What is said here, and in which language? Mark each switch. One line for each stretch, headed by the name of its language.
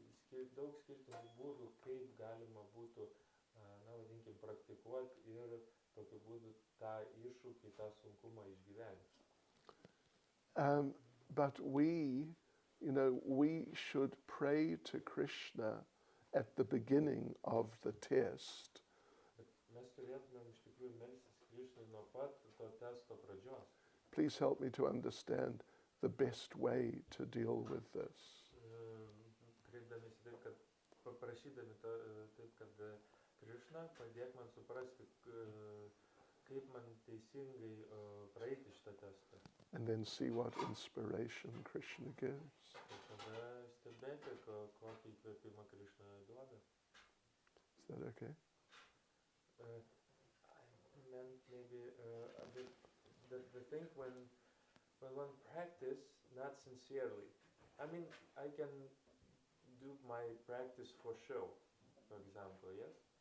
Lithuanian: Tiesiog yra daug skirtingų būdų, kaip galima būtų, vadinkim, praktikuoti ir tokiu būdu tą iššūkį, tą sunkumą išgyventi.
English: But we should pray to Krishna at the beginning of the test.
Lithuanian: Mes turėtumėm iš tikrųjų melstis Krishnui nuo pat to testo pradžios.
English: Please help me to understand the best way to deal with this.
Lithuanian: Kreipdamėsi taip, kad paprašydami taip, kad Krishna padėk man suprasti, kaip man teisingai praeiti šitą testą.
English: And then see what inspiration Krishna gives.
Lithuanian: Ir tada stebėti, kokį įkvėpimą Krishna duoda.
English: Is that okay? I meant maybe a bit the thing when one practice not sincerely. I mean, I can do my practice for show, for example, yes?